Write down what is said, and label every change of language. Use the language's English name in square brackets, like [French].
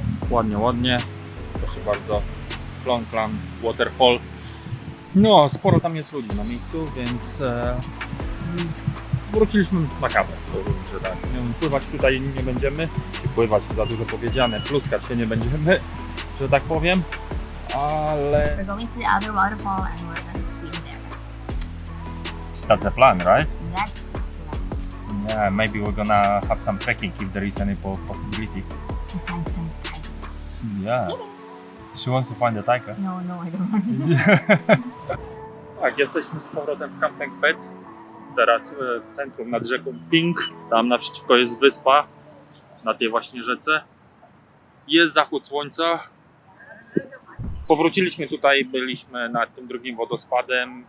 [Polish] Ładnie. Proszę bardzo. [English] Plan, waterfall. [Polish] No, sporo tam jest ludzi na miejscu, więc wróciliśmy na kawę. Że tak. Pływać tutaj nie będziemy. Czy pływać za dużo powiedziane, pluskać się nie będziemy, że tak powiem. Ale [English] We're going to the other waterfall and we're gonna swim there. that's the plan, right? That's the plan. Yeah, maybe we're gonna have some trekking if there is any possibility. And find some tigers. Yeah. She wants to find a tiger. No, I don't want. [Polish] Tak, jesteśmy z powrotem w Camping Pet. Teraz w centrum nad rzeką Pink. Tam naprzeciwko jest wyspa. Na tej właśnie rzece. Jest zachód słońca. Powróciliśmy tutaj, byliśmy nad tym drugim wodospadem.